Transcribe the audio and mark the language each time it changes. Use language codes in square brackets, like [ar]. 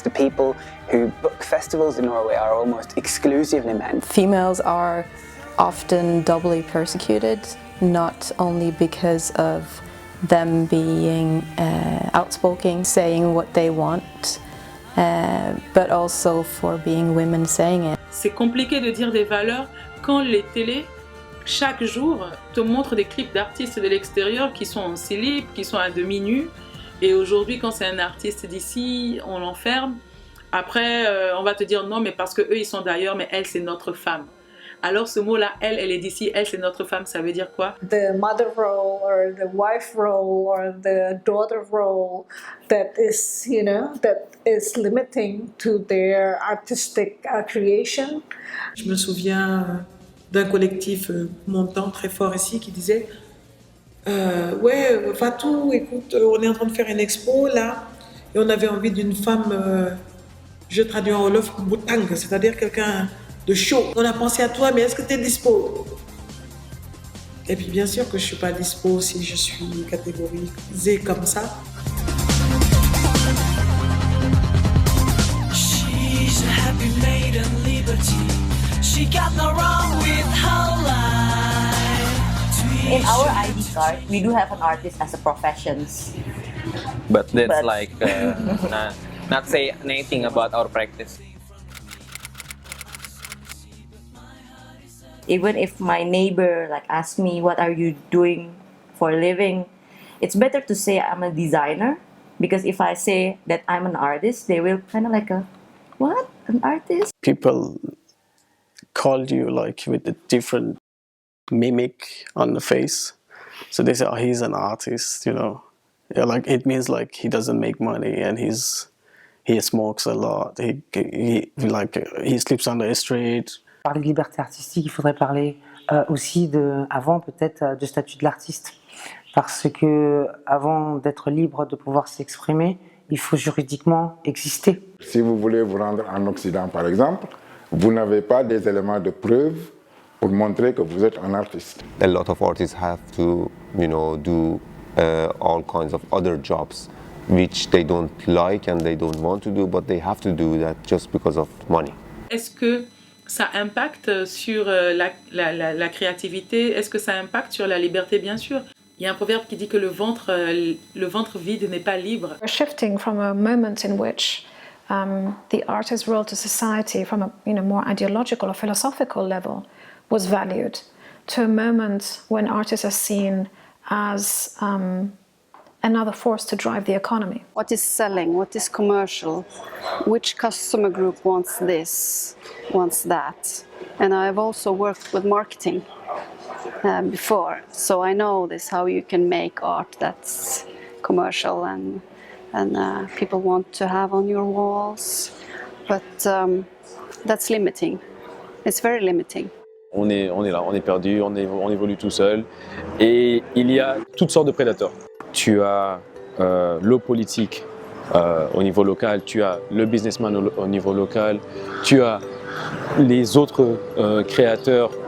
[en] The people who book festivals in Norway are almost exclusively men. females are often doubly persecuted, not only because of them being outspoken, saying what they want, but also for being women saying it. [fr] C'est compliqué de dire des valeurs quand les télés, chaque jour, te montrent des clips d'artistes de l'extérieur qui sont en slip, qui sont à demi-nus. Et aujourd'hui, quand c'est un artiste d'ici, on l'enferme. Après, on va te dire non, mais parce que eux ils sont d'ailleurs, mais elle, c'est notre femme. Alors ce mot-là, elle est d'ici, elle c'est notre femme, ça veut dire quoi? [en] The mother role or the wife role or the daughter role that is, that is limiting to their artistic creation. [fr] Je me souviens d'un collectif montant très fort ici qui disait ouais, Fatou, écoute, on est en train de faire une expo là et on avait envie d'une femme, je traduis en wolof, boutang, c'est-à-dire quelqu'un de chaud. On a pensé à toi, mais est-ce que tu es dispo? Et puis bien sûr que je ne suis pas dispo si je suis catégorisée comme ça. [en] She's a happy maiden liberty. She got no wrong with her life. In our ID card, we do have an artist as a profession. But that's like not say anything about our practice. Even if my neighbor asks me, what are you doing for a living? It's better to say I'm a designer, because if I say that I'm an artist, they will kind of what? An artist? People call you with a different mimic on the face. So they say, oh, he's an artist, Yeah, it means he doesn't make money and he smokes a lot. He sleeps on the street. [fr] Parler de liberté artistique, il faudrait parler aussi avant peut-être du statut de l'artiste. Parce que avant d'être libre de pouvoir s'exprimer, il faut juridiquement exister. Si vous voulez vous rendre en Occident par exemple, vous n'avez pas des éléments de preuve pour montrer que vous êtes un artiste. [en] A lot of artists have to, do all kinds of other jobs which they don't like and they don't want to do, but they have to do that just because of money. [fr] Est-ce que ça impacte sur la créativité? Est-ce que ça impacte sur la liberté? Bien sûr. Il y a un proverbe qui dit que le ventre vide n'est pas libre. [en] We're shifting from a moment in which the artist's role to society from a more ideological or philosophical level was valued to a moment when artists are seen as another force to drive the economy. What is selling? What is commercial? Which customer group wants this, wants that? And I've also worked with marketing before, so I know this, how you can make art that's commercial and people want to have on your walls, but that's limiting. It's very limiting. [fr] On est là, on est perdu, on évolue tout seul et il y a toutes sortes de prédateurs. Tu as le politique au niveau local, tu as le businessman au niveau local, tu as les autres créateurs.